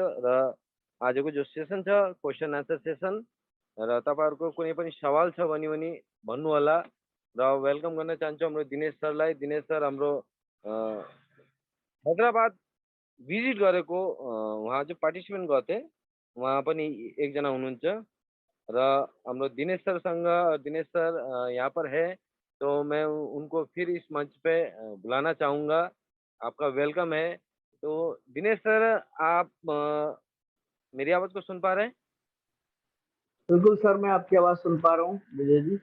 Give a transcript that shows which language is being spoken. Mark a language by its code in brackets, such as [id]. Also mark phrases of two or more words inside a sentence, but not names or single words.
[ne] र आजको जो सेसन छ [en] question answer session, [ne] र तपाईँहरूको कुनै पनि सवाल छ भने भन्नु होला। र वेलकम गर्न चाहन्छु हाम्रो दिनेश सरलाई। दिनेश सर हाम्रो हैदराबाद भिजिट गरेको उहाँ चाहिँ पार्टिसिपेन्ट गर्थे, उहाँ पनि एकजना हुनुहुन्छ र हाम्रो दिनेश सर यहाँ [hi] पर है, तो मैं उनको फिर इस मंच पे बुलाना चाहूँगा। आपका वेलकम है। तो दिनेश सर, आप मेरी आवाज़ को सुन पा रहे हैं? बिल्कुल सर, मैं आपकी आवाज़ सुन पा रहा हूँ विजय जी।